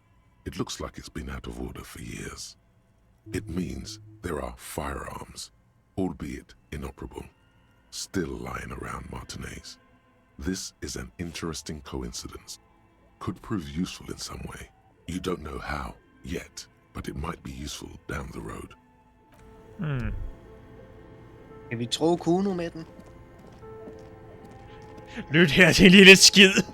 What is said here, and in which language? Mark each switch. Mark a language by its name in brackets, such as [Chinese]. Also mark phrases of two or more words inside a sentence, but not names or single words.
[English] It looks like it's been out of order for years. It means there are firearms, albeit inoperable, still lying around Martinez. This is an interesting coincidence. Could prove useful in some way. You don't know how yet, but it might be useful down the road. [Danish] Kan vi tro Kuno med den? Lyt her til en lille skid.